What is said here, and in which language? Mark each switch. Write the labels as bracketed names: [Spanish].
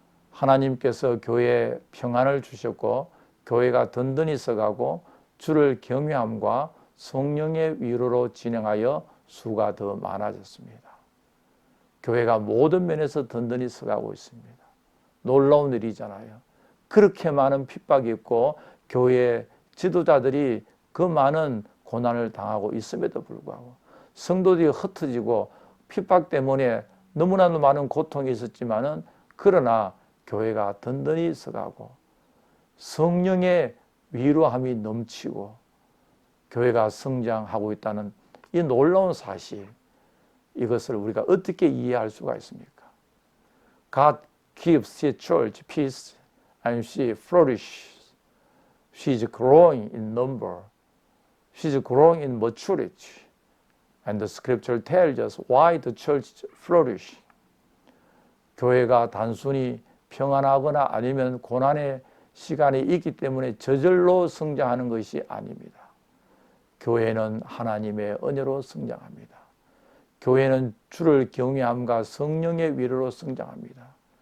[Korean] 하나님께서 교회에 평안을 주셨고 교회가 든든히 서가고 주를 경외함과 성령의 위로로 진행하여 수가 더 많아졌습니다. 교회가 모든 면에서 든든히 서가고 있습니다. 놀라운 일이잖아요. 그렇게 많은 핍박이 있고 교회 지도자들이 그 많은 고난을 당하고 있음에도 불구하고 성도들이 흩어지고 핍박 때문에 너무나도 많은 고통이 있었지만은 그러나 교회가 든든히 서가고 성령의 위로함이 넘치고 교회가 성장하고 있다는 이 놀라운 사실, 이것을 우리가 어떻게 이해할 수가 있습니까? [English] God gives His church peace and she flourishes. She is growing in number. She is growing in maturity. And the scripture tells us why the church flourishes. [Korean] 교회가 단순히 평안하거나 아니면 고난의 시간이 있기 때문에 저절로 성장하는 것이 아닙니다. 교회는 하나님의 은혜로 성장합니다. 교회는 주를 경외함과 성령의 위로로 성장합니다.